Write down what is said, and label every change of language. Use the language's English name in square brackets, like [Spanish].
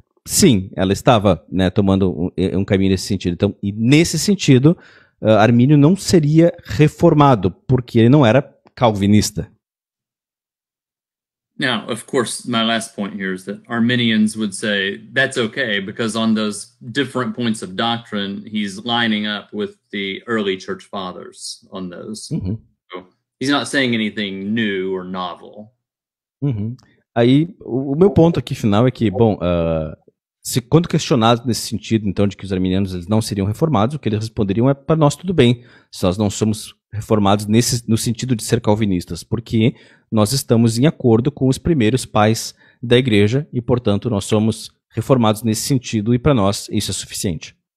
[Portuguese] Sim, ela estava, né, tomando um caminho nesse sentido. Então, e nesse sentido, Armínio não seria reformado, porque ele não era calvinista. [English] Now, of course, my last point here is that Arminians would say that's okay because on those different points of doctrine, he's lining up with the early church fathers on those. Uhum. So he's not saying anything new or novel. Uhum. [Portuguese] Aí, o meu ponto aqui final é que, bom, quando questionados nesse sentido, então, de que os arminianos eles não seriam reformados, o que eles responderiam é, para nós tudo bem, se nós não somos reformados no sentido de ser calvinistas, porque nós estamos em acordo com os primeiros pais da igreja e, portanto, nós somos reformados nesse sentido e para nós isso é suficiente.